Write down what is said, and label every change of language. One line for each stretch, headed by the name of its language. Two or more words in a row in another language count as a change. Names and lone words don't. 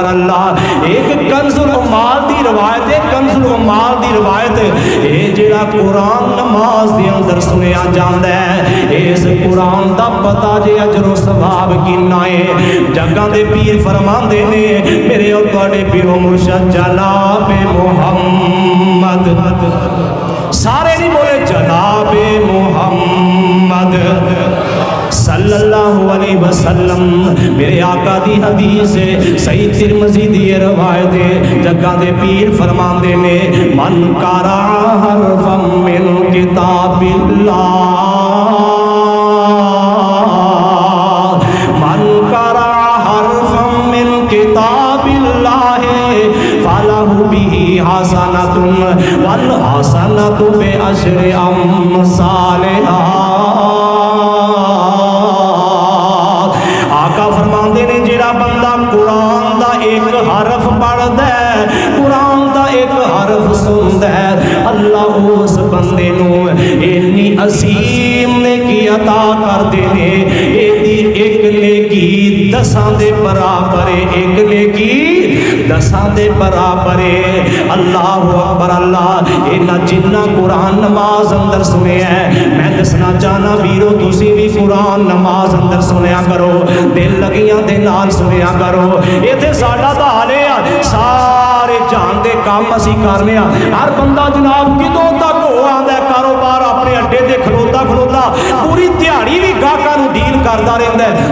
Punjabi: اللہ ایک کنز العمال دی روایت ہے، کنز العمال دی روایت یہ جیہڑا قرآن نماز دے اندر سنیا جاندا ہے، اس قرآن دا پتہ جے اجر ثواب کنا ہے. جگاں دے پیر فرماندے نے میرے اور تہاڈے پیر و مرشد جناب محمد، سارے نہیں بولے جناب محمد
Arabic: صلى الله عليه وسلم.
Punjabi: میرے آقا دی حدیث ہے، صحیح ترمذی دی روایت ہے. جگاں دے پیر فرماندے نے
Arabic: من قرأ حرفا من كتاب الله، من قرأ حرفا من كتاب الله فله به حسنة والحسنة بعشر أمثالها.
Punjabi: قرآن دا ایک حرف پڑھدا ہے، قرآن دا ایک حرف سندا ہے، اللہ اس بندے نوں انی عظیم نیکی عطا کردے نے. ایدی ایک نیکی 10 دے برابر ہے، ایک نیکی 10 دے برابر ہے.
Arabic: الله أكبر.
Punjabi: اللہ انا جنا قرآن نماز اندر سنیا ہے، میں دسنا چاہنا ویرو تسی بھی قرآن نماز اندر سنیا کرو، دل لگیاں دے نال سنیا کرو. ایتھے ساڈا تاں حال ہے سارے جان دے کام اسیں کرنے آ، ہر بندہ جناب کتھوں تک ہو آندا ہے کاروبار اپنے اڈے تے کھلوتا کھلوتا پوری دیہاڑی بھی گاہکاں نوں ڈیل کردا رہندا ہے.